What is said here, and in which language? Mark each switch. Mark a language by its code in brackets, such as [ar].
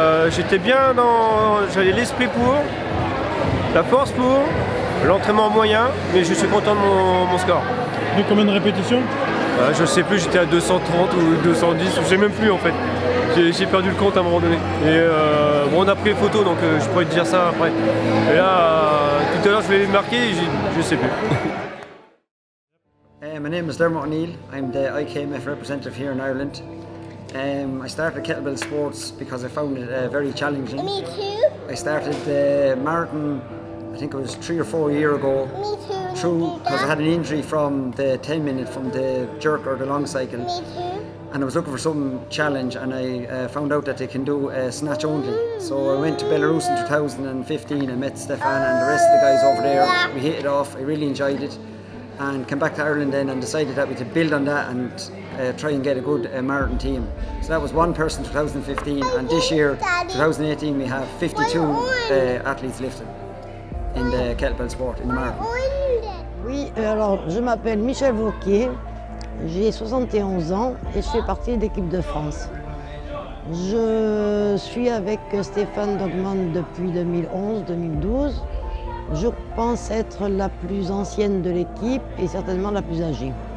[fr] J'étais bien j'avais l'esprit pour, la force pour, l'entraînement moyen, mais je suis content de mon score. Tu fais combien de répétitions? Je sais plus, j'étais à 230 ou 210, je sais même plus en fait. J'ai perdu le compte à un moment donné. Et bon, on a pris les photos, donc je pourrais te dire ça après. Et là, tout à l'heure, je vais les marquer, je sais plus. [en] My name is Dermot O'Neill. I'm the IKMF representative here in Ireland. I started kettlebell sports because I found it very challenging. Me too. I started the marathon, I think it was 3 or 4 years ago. Me too. Through, because I had an injury from the 10-minute, from the jerk or the long cycle. Me too. And I was looking for some challenge, and I found out that they can do snatch only. So I went to Belarus in 2015 and met Stefan and the rest of the guys over there. We hit it off, I really enjoyed it. And came back to Ireland then and decided that we could build on that and try and get a good marathon team. So that was one person in 2015, and this year, 2018, we have 52 athletes lifting in the kettlebell sport, in the marathon. [fr] Oui, alors je m'appelle Michel Vauquier, J'ai 71 ans et je fais partie de l'équipe de France. Je suis avec Stéphane Dogman depuis 2011-2012. Je pense être la plus ancienne de l'équipe et certainement la plus âgée.